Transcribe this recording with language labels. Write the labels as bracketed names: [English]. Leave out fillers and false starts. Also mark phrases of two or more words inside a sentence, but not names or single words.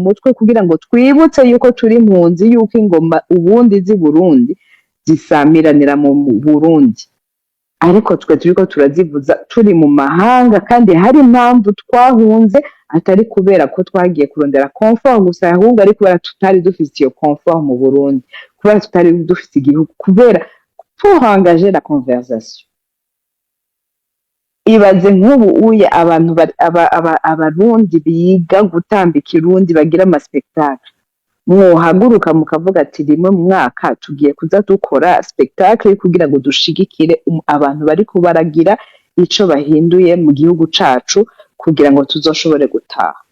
[Rundi] mutwe kugira ngo twibutse yuko turi impunzi, yuko ingoma ubundi z'i Burundi zisamiranira mu Burundi, ariko twe turiko turazivuza turi mu mahanga, kandi hari impamvu twahunze, atari kubera ko twagiye kurondera confort gusa, ahubwo ari kubera tutari dufise iyo confort mu Burundi, kubera tutari dufise igihugu, kubera [French] pour engager la conversation. [Rundi] Ibaze nk'ubu uye abantu abarundi biga gutambika irundi bagira ama spectacle, mwohaguruka mukavuga ati rimwe mu mwaka tugiye kuza dukora spectacle kugira ngo dushigikire abantu bariko baragira ico bahinduye mu gihugu cacu kugira ngo tuzoshobore gutaha.